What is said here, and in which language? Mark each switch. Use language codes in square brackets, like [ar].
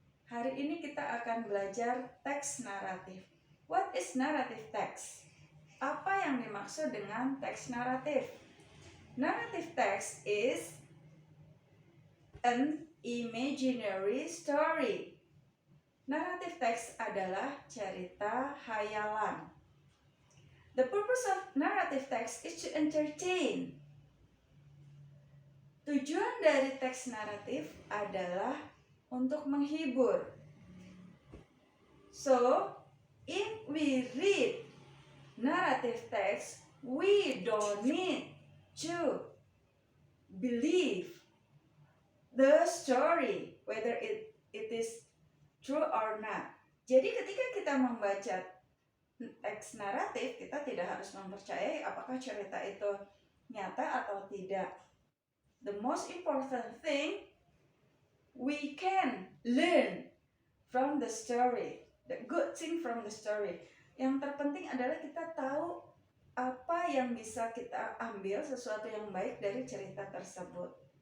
[id] Hari ini kita akan belajar teks naratif. [en] What is narrative text? [id] Apa yang dimaksud dengan teks naratif? [en] Narrative text is an imaginary story. [id] Narrative text adalah cerita hayalan. [en] The purpose of narrative text is to entertain. [id] Tujuan dari teks naratif adalah untuk menghibur. [en] So, if we read narrative text, we don't need to believe the story, whether it is true or not. [id] Jadi ketika kita membaca teks naratif, kita tidak harus mempercayai apakah cerita itu nyata atau tidak. [en] The most important thing, we can learn from the story. The good thing from the story. [id] Yang terpenting adalah kita tahu apa yang bisa kita ambil, sesuatu yang baik dari cerita tersebut.